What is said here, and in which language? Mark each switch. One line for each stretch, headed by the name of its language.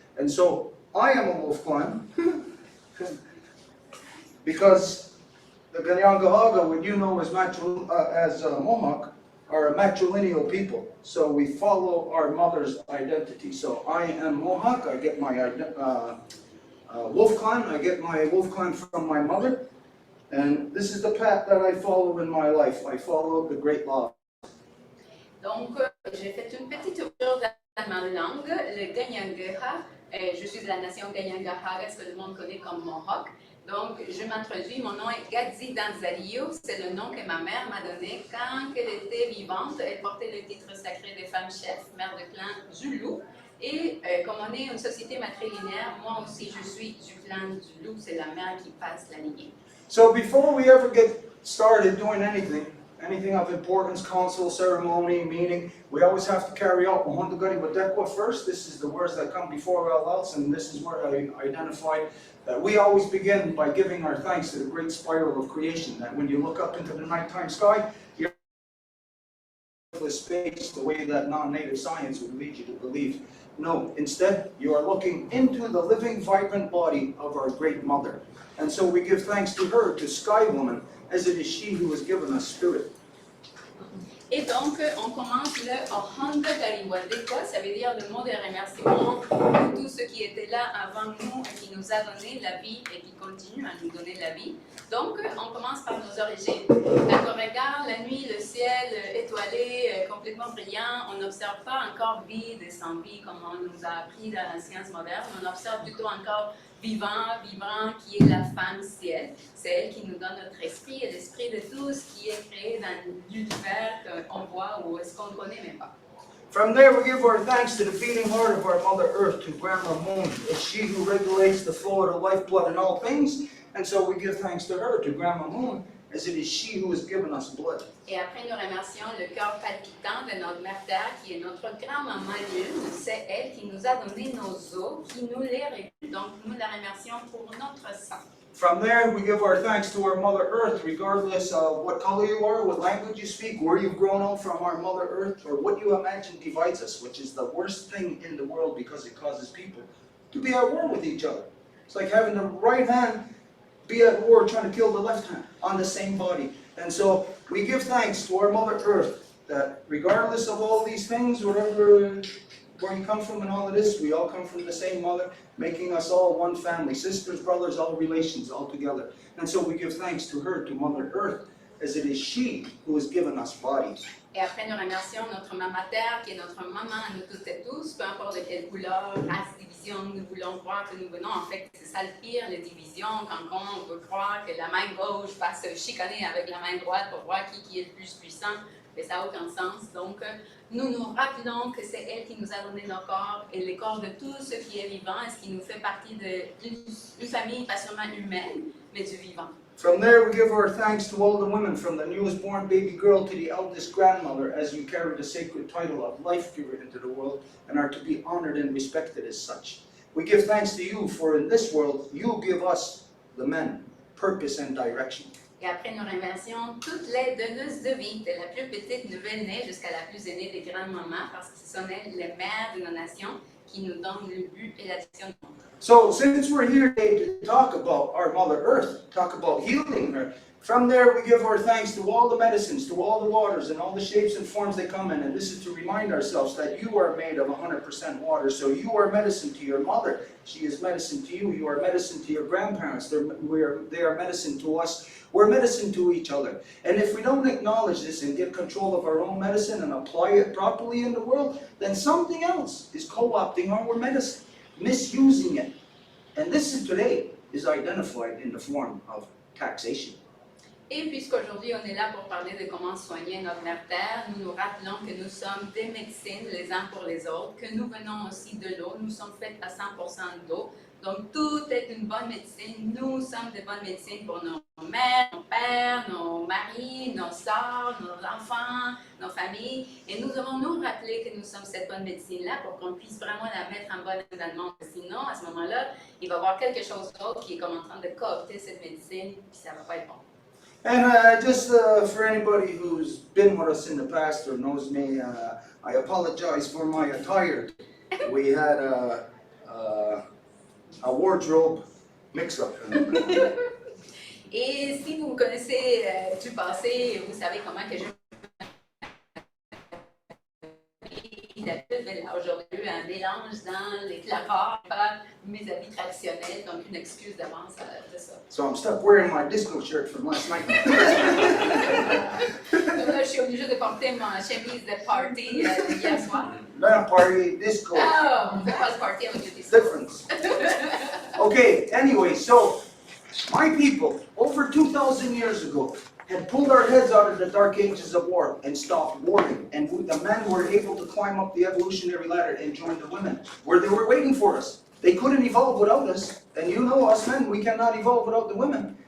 English: And so, I am a Wolf Clan, because the Ganyangahaga, what you know as Mohawk, are a matrilineal people. So we follow our mother's identity. So I am Mohawk, I get my Wolf Clan, I get my Wolf Clan from my mother. And this is the path that I follow in my life. I follow the great law.
French: Donc, j'ai fait une petite tour dans ma langue, le Ganyangaha. Je suis de la nation Ganyangaha, ce que le monde connaît comme Mohawk. Donc, je m'introduis. Mon nom est Gadzi Danzario. C'est le nom que ma mère m'a donné quand elle était vivante. Elle portait le titre sacré de femme chef, mère de clan Zulu. Et comme on est une société matrilinéaire, moi aussi je suis du clan Zulu. C'est la mère qui passe la lignée.
English: So before we ever get started doing anything of importance, council, ceremony, meeting, we always have to carry out Mahondagari Wadekwa first. This is the words that come before all else, and this is where I identified that we always begin by giving our thanks to the great spiral of creation, that when you look up into the nighttime sky, you're in space the way that non-native science would lead you to believe. No, instead, you are looking into the living, vibrant body of our great mother. And so we give thanks to her, to Sky Woman, as it is she who has given us spirit.
French: Et donc, on commence le Ohanda Gariwadeka, ça veut dire le mot de remerciement de tous ceux qui étaient là avant nous et qui nous a donné la vie et qui continuent à nous donner la vie. Donc, on commence par nos origines. Quand on regarde la nuit, le ciel étoilé, complètement brillant, on n'observe pas encore vide et sans vie comme on nous a appris dans la science moderne. On observe plutôt encore vivant, vibrant, qui est la femme ciel. C'est elle qui nous donne notre esprit et l'esprit de tout ce qui est créé dans l'univers qu'on voit ou est-ce qu'on ne connaît même pas.
English: From there, we give our thanks to the beating heart of our Mother Earth, to Grandma Moon. It's she who regulates the flow of the lifeblood in all things, and so we give thanks to her, to Grandma Moon, as it is she who has given us blood.
French: Et après, nous remercions le cœur palpitant de notre mère Terre, qui est notre grand-maman Lune. C'est elle qui nous a donné nos os, qui nous les régule. Donc, nous la remercions pour notre sang.
English: From there, we give our thanks to our Mother Earth, regardless of what color you are, what language you speak, where you've grown up from our Mother Earth, or what you imagine divides us, which is the worst thing in the world because it causes people to be at war with each other. It's like having the right hand be at war trying to kill the left hand on the same body. And so we give thanks to our Mother Earth that regardless of all these things, whatever, where you come from and all of this, we all come from the same mother, making us all one family, sisters, brothers, all relations, all together. And so we give thanks to her, to Mother Earth, as it is she who has given us bodies.
French: Et après, nous remercions notre maman Terre, qui est notre maman à nous toutes et tous, peu importe de quelle couleur, race, division nous voulons croire que nous venons. En fait, c'est ça le pire, les divisions, quand on veut croire que la main gauche va se chicaner avec la main droite pour voir qui est le plus puissant, mais ça n'a aucun sens. Donc, nous nous rappelons que c'est elle qui nous a donné nos corps et les corps de tout ce qui est vivant, et ce qui nous fait partie d'une famille pas seulement humaine, mais du vivant.
English: From there, we give our thanks to all the women, from the newest born baby girl to the eldest grandmother, as we carry the sacred title of life giver into the world and are to be honored and respected as such. We give thanks to you, for in this world, you give us, the men, purpose and direction.
French: Et après, nous remercions toutes les donneuses de vie, de la plus petite nouvelle-née jusqu'à la plus aînée des grandes-mamans, parce que ce sont elles les mères de nos nations qui nous donnent le but et la direction du monde.
English: So, since we're here today to talk about our Mother Earth, talk about healing her, from there we give our thanks to all the medicines, to all the waters, and all the shapes and forms they come in. And this is to remind ourselves that you are made of 100% water. So you are medicine to your mother. She is medicine to you. You are medicine to your grandparents. They are medicine to us. We're medicine to each other. And if we don't acknowledge this and get control of our own medicine and apply it properly in the world, then something else is co-opting our medicine, misusing it. And this is today is identified in the form of taxation.
French: Et puisqu'aujourd'hui on est là pour parler de comment soigner notre mère Terre, nous nous rappelons que nous sommes des médecines les uns pour les autres, que nous venons aussi de l'eau, nous sommes faits à 100% d'eau. Donc tout est une bonne médecine, nous sommes des bonnes médecines pour nos mères, nos pères, nos maris, nos sœurs, nos enfants, nos familles. Et nous devons nous rappeler que nous sommes cette bonne médecine-là pour qu'on puisse vraiment la mettre en bon état dans le monde. Sinon, à ce moment-là, il va y avoir quelque chose d'autre qui est comme en train de coopter cette médecine, puis ça ne va pas être bon.
English: And just for anybody who's been with us in the past or knows me, I apologize for my attire. We had a wardrobe mix-up.
French: Et si vous me connaissez du passé, vous savez comment que je d'habitude, aujourd'hui, il y a un mélange dans les placards, mes habits traditionnels, donc une excuse d'avance de ça.
English: So I'm stuck wearing my disco shirt from last night.
French: Donc là, je suis obligée de porter ma chemise de party hier soir.
English: Not a party, disco.
French: Ah, on ne fait pas de party avec le disco.
English: Difference. Okay, anyway, so my people, over 2,000 years ago, had pulled our heads out of the dark ages of war and stopped warring. And the men were able to climb up the evolutionary ladder and join the women, where they were waiting for us. They couldn't evolve without us. And you know, us men, we cannot evolve without the women.